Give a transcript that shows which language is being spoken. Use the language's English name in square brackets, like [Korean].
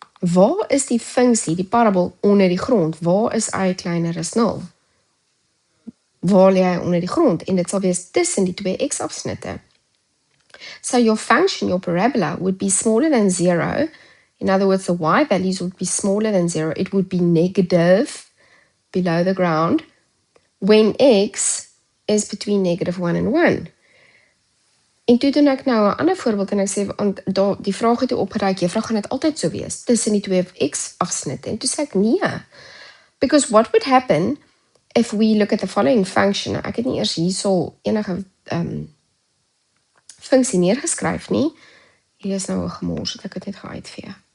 [Afrikaans] Waar is die funksie, die parabol onder die grond? Waar is y kleiner as 0? Waar lê hy onder die grond? En dit sal wees tussen die twee x-afsnitte. [English] So your function, your parabola, would be smaller than 0. In other words, the y values would be smaller than 0. It would be negative below the ground when x is between -1 and 1. [Afrikaans] En toe doen ek nou 'n ander voorbeeld en ek sê, want die vraag het toe opgereik, juffrou, gaan dit altyd so wees, tussen die twee x-afsnitte? En toe sê ek, nee. [English] Because what would happen if we look at the following function? [Afrikaans] Ek het nie eers hierso enige funksie neergeskryf nie. Hier is nou 'n gemors, het ek het net geuitvee.